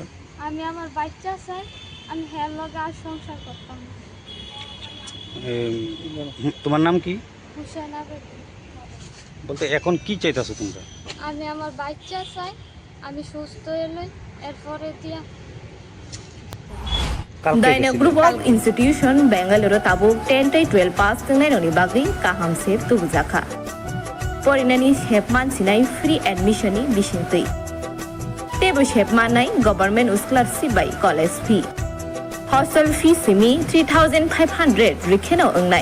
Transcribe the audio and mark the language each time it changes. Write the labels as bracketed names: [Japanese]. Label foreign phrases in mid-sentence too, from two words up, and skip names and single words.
[Bangla] আমি আমার বাচ্চা চাই আমি হ্যাঁ লগে আর সংসার করতাম না তোমার নাম কি? হুসেনা বেগম বলতে এখন কি চাইতেছো তোমরা? আমি আমার বাচ্চা চাই আমি সুস্থ এলে এরপরে দিয়া কালকে Daina গেছিলে? [Kok Borok] Group of Institution Bangalore tabuk 10-12 pass tengai noni bagi kaham sep tubujaka. Porinani shepman sinai [English] free admission [Kok Borok] ni bisingtui. Tebo shepman nai [English] government scholarship by college fee. Hostel fee [Kok Borok] simi 3,500 rikheno ongnai.